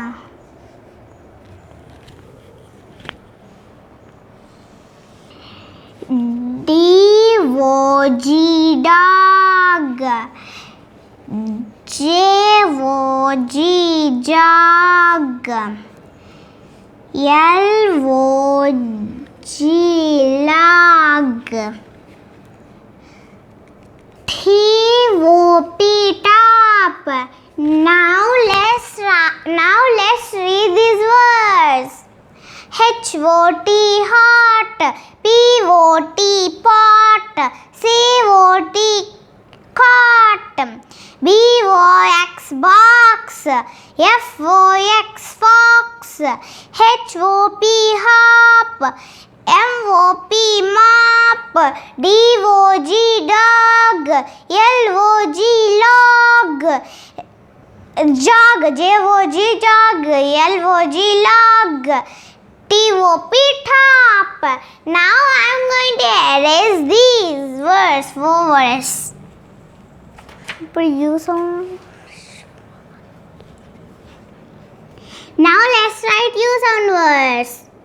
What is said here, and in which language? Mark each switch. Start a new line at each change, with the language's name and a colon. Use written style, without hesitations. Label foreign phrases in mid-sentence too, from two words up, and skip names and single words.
English: D-O-G dog. J-O-G jog. L-O-G log. T-O-P top. Now let's read these words. H-O-T hot. P-O-T pot. C-O-T cot. B-O-X box. F-O-X fox. H-O-P hop. M-O-P mop. D-O-G dog. L-O-G log. Jog. J-O-G jog. L-O-G log. T-O-P top. Now I'm going to erase these words, 4 words. ఇప్పుడు U sound. Now let's write U sound words.